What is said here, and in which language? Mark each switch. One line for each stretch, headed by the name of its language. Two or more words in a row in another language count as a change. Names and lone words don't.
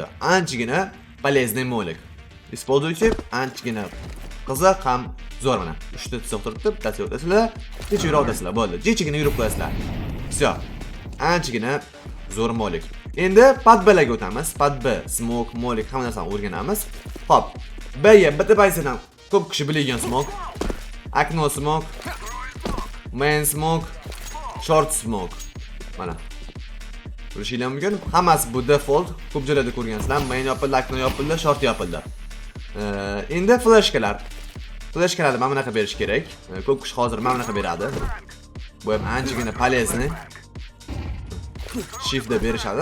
Uzbek: Anchagina полезный molik. Используйте, anchagina qiziq ham zo'r mana. 3 ta chiziq turibdi, bittasi o'tasizlar, kecha yurib o'tasizlar bo'ldi. Jechigina yurib qo'yasizlar. Всё. Anchagina zo'r molik. Endi pad B-ga o'tamiz. Pad B, smoke, molik hamma narsani o'rganamiz. Xo'p, B-ga bitta pozitsiyadan ko'p kishi bilgan smoke. Akno smoke, main smoke, short smoke. Mana. Ko'rishingiz mumkin. Hammasi bu default. Ko'p joylarda ko'rgansizlar. Main yopildi, akno yopildi, short yopildi. Endi flashkalar. Flashkalarni mana bunaqa berish kerak. Ko'p kishi hozir mana bunaqa beradi. Bu ham anchagina полезный. Shiftda berishadi.